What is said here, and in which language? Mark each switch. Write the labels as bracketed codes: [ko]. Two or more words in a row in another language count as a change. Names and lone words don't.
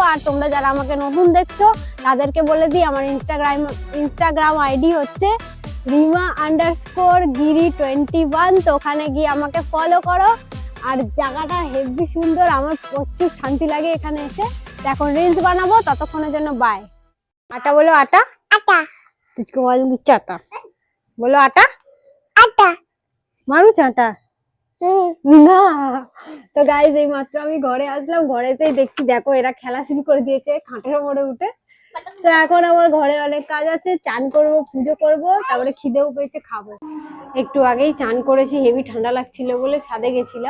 [bn] আর তোমরা যারা আমাকে নতুন দেখছো তাদেরকে বলে দিই, আমার ইনস্টাগ্রাম আইডি হচ্ছে রিমা_গিরি21। তো ওখানে গিয়ে আমাকে ফলো করো। আর জায়গাটা হেভি সুন্দর, আমার প্রচুর শান্তি লাগে এখানে এসে। এখন রিলস বানাবো, ততক্ষণের জন্য বাই। আটা বলো, আটা। [hi] आटा तुझको मालूम चाटा, बोलो आटा। आटा। मारू चाटा हम्म, [bn] না। তো গাইজ এই মাত্র আমি ঘরে আসলাম, ঘরেতেই দেখছি দেখো এরা খেলা শুরু করে দিয়েছে খাটের উপরে উঠে। তো এখন আমার ঘরে অনেক কাজ আছে, চান করব, পুজো করব, তারপরে খিদেও পেয়েছে, খাবো। একটু আগেই চান করেছি, হেভি ঠান্ডা লাগছিল বলে ছাদে গেছিলাম।